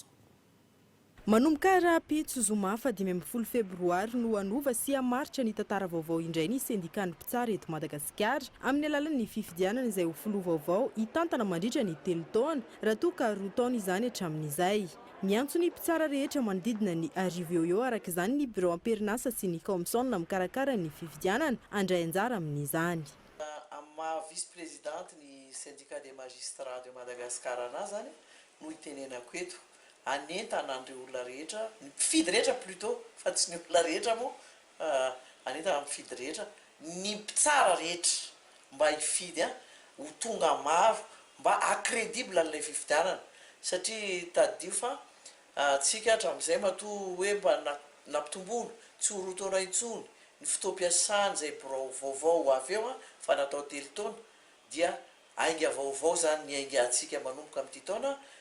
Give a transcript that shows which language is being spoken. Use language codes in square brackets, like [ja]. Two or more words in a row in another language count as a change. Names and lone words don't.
[mg] Manomboka rampitso zoma fa 15 febroary no anova sy hamaritra ny tantara vaovao indray ny syndicat-ny mpitsara eto Madagasikara amin'ny alalan'ny fifidianana izay ho filoha vaovao hitantana mandritra ny 3 taona raha toa ka 2 taona izany hatramin'izay. Miantso ny mpitsara rehetra manodidina ny 10 eo araka izany ny bureau amperinasa sy ny commission mikarakara ny fifidianana andray anjara amin'izany. Amma vice-présidente ny [fr] syndicat des magistrats de Madagascar [mg] zany no itenenako eto anentana andreo olona rehetra ny mpifidy rehetra plutôt fa tsy ny olona rehetra moa anentana mpifidy rehetra ny mpitsara rehetra mba hifidy ho tonga maro mba accrédible an'ilay fifidianana satria tadio fa tsika hatramin'izay matoa hoe mba nampitombono tsy ho 2 taona intsony ny fotoam-piasany zay vaovao avy eo fa natao 3 taona dia ainga vaovao zany ny ainga atsika manomboka amin'ity taona